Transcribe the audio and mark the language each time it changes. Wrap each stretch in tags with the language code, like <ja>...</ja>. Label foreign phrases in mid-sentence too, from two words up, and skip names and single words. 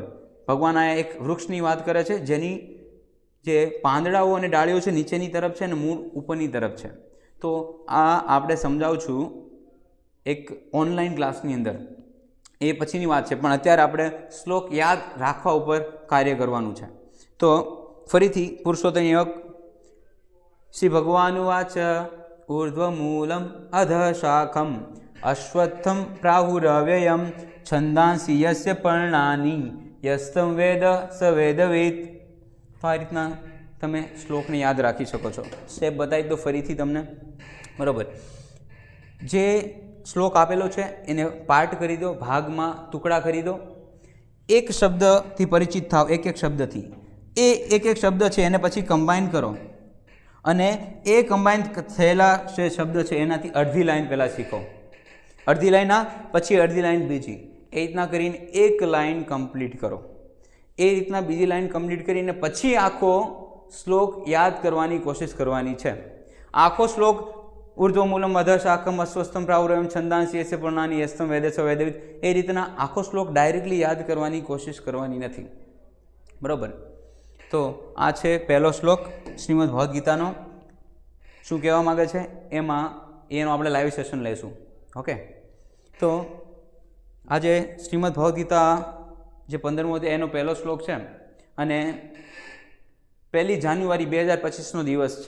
<gu>ભગવાન આ એક વૃક્ષની વાત કરે છે જેની જે પાંદડાઓ અને ડાળીઓ છે નીચેની તરફ છે અને મૂળ ઉપરની તરફ છે. તો આ આપણે સમજાવું છું એક</gu> <en>online class</en> <gu>અંદર, એ પછીની વાત છે. પણ અત્યારે આપણે શ્લોક યાદ રાખવા ઉપર કાર્ય કરવાનું છે. તો ફરીથી પુરુષોત્તમ યોગ</gu> <sa>શ્રી ભગવાન વાચ ऊर्ध्वमूलम् अधशाखम् अश्वत्थं प्राहुरव्ययम् छन्दांसि यस्य पर्णानि यस्तं वेद स वेदवित्.</sa> <gu>તો આ રીતના તમે શ્લોકને યાદ રાખી શકો છો. સ્ટેપ બતાવી દો ફરીથી તમને. બરાબર. જે શ્લોક આપેલો છે એને પાર્ટ કરી દો, ભાગમાં ટુકડા કરી દો. એક શબ્દથી પરિચિત થાવ, એક એક શબ્દથી. એ એક એક શબ્દ છે એને પછી કમ્બાઈન કરો અને એ કમ્બાઈન થયેલા જે શબ્દ છે એનાથી અડધી લાઈન પહેલાં શીખો. અડધી લાઈન આ, પછી અડધી લાઈન બીજી. એ રીતના કરીને એક લાઈન કમ્પ્લીટ કરો. એ રીતના બીજી લાઈન કમ્પ્લીટ કરીને પછી આખો શ્લોક યાદ કરવાની કોશિશ કરવાની છે. આખો શ્લોક</gu> <sa>ऊर्ध्वमूलम् अधशाखम् अश्वत्थं प्राहुरव्ययम् छन्दांसि यस्य पर्णानि यस्तं वेद स वेदवित्</sa> <gu>એ રીતના આખો શ્લોક ડાયરેક્ટલી યાદ કરવાની કોશિશ કરવાની નથી. બરાબર. તો આ છે પહેલો શ્લોક શ્રીમદ ભગવદ્ ગીતાનો. શું કહેવા માગે છે એમાં એનો આપણે</gu> <en>live session</en> <gu>લઈશું. ઓકે. તો આજે શ્રીમદ ભગવદ્ ગીતા જે 15મો અધ્યાય એનો પહેલો શ્લોક છે અને 1 જાન્યુઆરી 2025નો દિવસ છે.</gu>